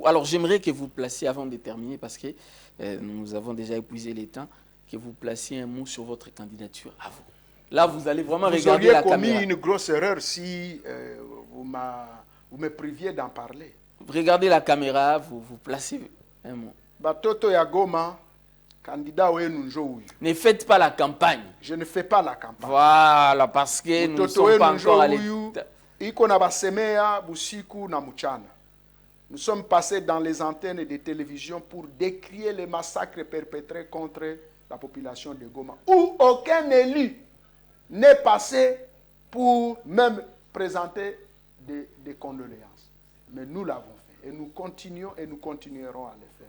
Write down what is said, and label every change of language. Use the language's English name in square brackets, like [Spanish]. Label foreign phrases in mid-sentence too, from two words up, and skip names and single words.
[French] Alors, j'aimerais que vous placiez, avant de terminer, parce que nous avons déjà épuisé les temps, que vous placiez un mot sur votre candidature à vous. Là, vous allez vraiment regarder la caméra. Vous auriez commis une grosse erreur si vous me priviez d'en parler. Regardez la caméra, vous placez un mot. [Swahili] Batoto ya Goma, candidat wenu njo huyu. [French] Ne faites pas la campagne. Je ne fais pas la campagne. Voilà, parce que nous ne sommes pas encore à l'état. [Swahili] Iko na basemea busiku na mchana. [French] Nous sommes passés dans les antennes de télévision pour décrier les massacres perpétrés contre la population de Goma, où aucun élu n'est passé pour même présenter des condoléances. Mais nous l'avons fait et nous continuons et nous continuerons à le faire.